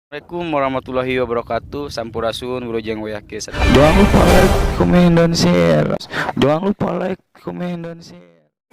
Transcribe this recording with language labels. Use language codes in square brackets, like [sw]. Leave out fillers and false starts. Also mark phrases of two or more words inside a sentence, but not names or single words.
[ar] السلام عليكم ورحمة الله وبركاته. [su] Sampurasun Wilujeng Wayake. [id] Jangan lupa like, komen, dan share. Jangan lupa like, komen, dan share.